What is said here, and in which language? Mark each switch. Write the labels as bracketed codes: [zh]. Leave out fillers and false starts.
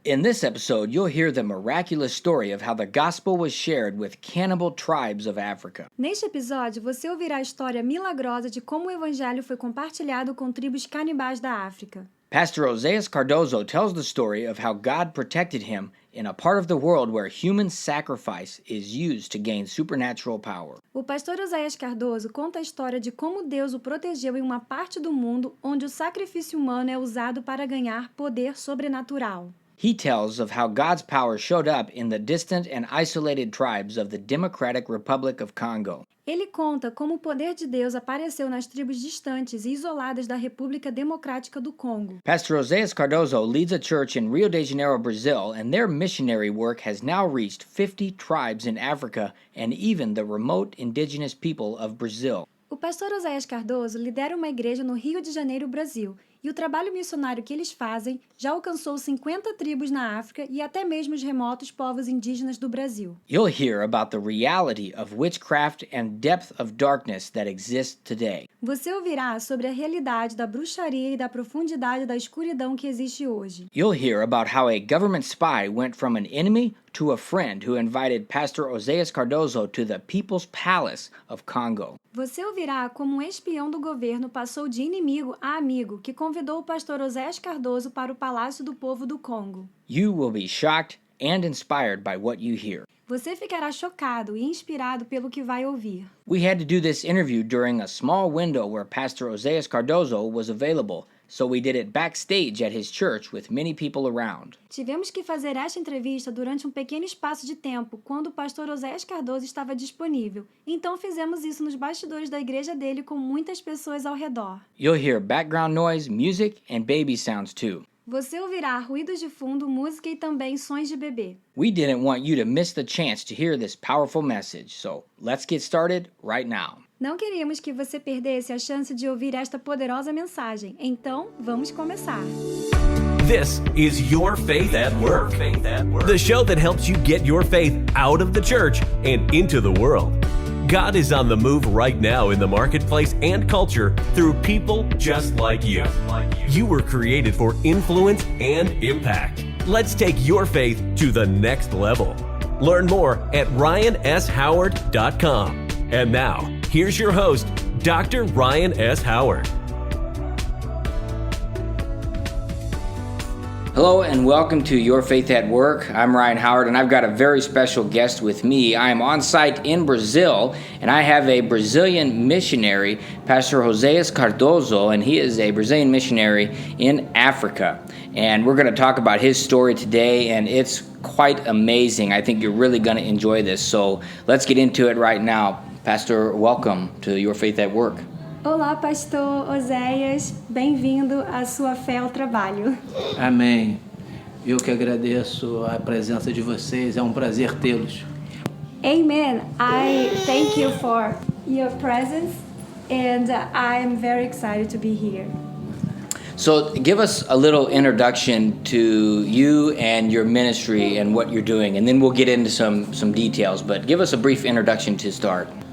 [en] In this episode, you'll hear the miraculous story of how the gospel was shared with cannibal tribes of Africa. [pt] Neste episódio, você ouvirá a história milagrosa de como o evangelho foi compartilhado com tribos canibais da África. [en] Pastor Oséias Cardozo tells the story of how God protected him in a part of the world where human sacrifice is used to gain supernatural power. [pt] O pastor Oséias Cardozo conta a história de como Deus o protegeu em uma parte do mundo onde o sacrifício humano é usado para ganhar poder sobrenatural. [en] He tells of how God's power showed up in the distant and isolated tribes of the Democratic Republic of Congo. [pt] Ele conta como o poder de Deus apareceu nas tribos distantes e isoladas da República Democrática do Congo. [en] Pastor Oséias Cardozo leads a church in Rio de Janeiro, Brazil, and their missionary work has now reached 50 tribes in Africa and even the remote indigenous people of Brazil. [pt] O pastor Oséias Cardozo lidera uma igreja no Rio de Janeiro, Brasil, e o trabalho missionário que eles fazem já alcançou 50 tribos na África e até mesmo os remotos povos indígenas do Brasil. [en] You'll hear about the reality of witchcraft and depth of darkness that exist today. [pt] Você ouvirá sobre a realidade da bruxaria e da profundidade da escuridão que existe hoje. [en] You'll hear about how a government spy went from an enemy to a friend who invited Pastor Oséias Cardozo to the People's Palace of Congo. [pt] Você ouvirá como um espião do governo passou de inimigo a amigo que convidou o pastor Oséias Cardozo para o Palácio do Povo do Congo. [en] You will be shocked and inspired by what you hear. [pt] Você ficará chocado e inspirado pelo que vai ouvir. [en] We had to do this interview during a small window where Pastor Oséias Cardozo was available, so we did it backstage at his church with many people around. [pt] Tivemos que fazer esta entrevista durante um pequeno espaço de tempo, quando o pastor Oséias Cardozo estava disponível. Então fizemos isso nos bastidores da igreja dele com muitas pessoas ao redor. [en] You'll hear background noise, music, and baby sounds too. [pt] Você ouvirá ruídos de fundo, música e também sons de bebê. [en] We didn't want you to miss the chance to hear this powerful message, so let's get started right now. [pt] Não queríamos que você perdesse a chance de ouvir esta poderosa mensagem. Então, vamos começar. [en] This is Your Faith at Work, the show that helps you get your faith out of the church and into the world. God is on the move right now in the marketplace and culture through people just like you. You were created for influence and impact. Let's take your faith to the next level. Learn more at ryanshoward.com. And now, here's your host, Dr. Ryan S. Howard. Hello and welcome to Your Faith at Work. I'm Ryan Howard and I've got a very special guest with me. I am on site in Brazil and I have a Brazilian missionary, Pastor Oséias Cardozo, and he is a Brazilian missionary in Africa. And we're going to talk about his story today, and it's quite amazing. I think you're really going to enjoy this. So let's get into it right now. Pastor, welcome to Your Faith at Work. [pt] Olá, pastor Oséias. Bem-vindo à sua fé ao trabalho. Amém. Eu que agradeço a presença de vocês. É um prazer tê-los. [en] Amen. I thank you for your presence and I'm very excited to be here. So give us a little introduction to you and your ministry and what you're doing, and then we'll get into some details, but give us a brief introduction to start.